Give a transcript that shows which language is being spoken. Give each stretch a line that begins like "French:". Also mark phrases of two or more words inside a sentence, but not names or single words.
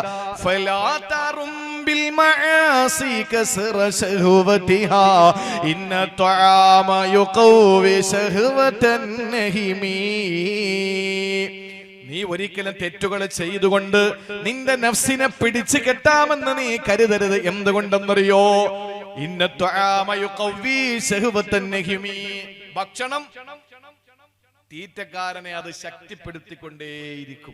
Arabic: بالمعاصي كسر شهوتها إن الطعام يقوي شهوة النهم.
Malayalam: നീ ഒരിക്കലും തെറ്റുകൾ ചെയ്തുകൊണ്ട് നിന്റെ നഫ്സിനെ പിടിച്ചു കെട്ടാമെന്ന് നീ കരുതരുത്. എന്തുകൊണ്ടെന്നറിയോ?
Arabic: إن الطعام يقوي شهوة النهم.
Malayalam: ഭക്ഷണം തീറ്റക്കാരനെ അത് ശക്തിപ്പെടുത്തിക്കൊണ്ടേയിരിക്കും.